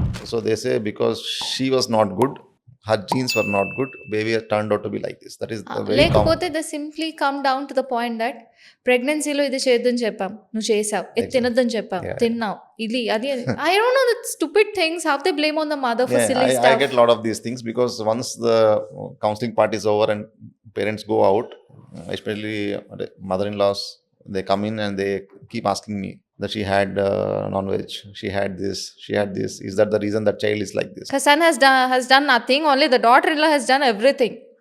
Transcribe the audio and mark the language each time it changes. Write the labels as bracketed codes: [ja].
[en] So they say because she was not good, her genes were not good, baby turned out to be like this. That is the very [te] లేకపోతే [en] the simply come down to the point that [te] ప్రెగ్నెన్సీలో ఇది చేయొద్దని చెప్పాం, నువ్వు చేసావు, ఇది తినొద్దని చెప్పాం, తిన్నావు, ఇది అది. [en] I don't know that stupid things, how they blame on the mother for silly I stuff. get a lot of these things because once the counseling part is over and parents go out, especially mother-in-laws, they come in and they keep asking me that she had non-veg, she had this. Is that the reason that child is like this? Her son has done nothing, only the daughter-in-law has done everything.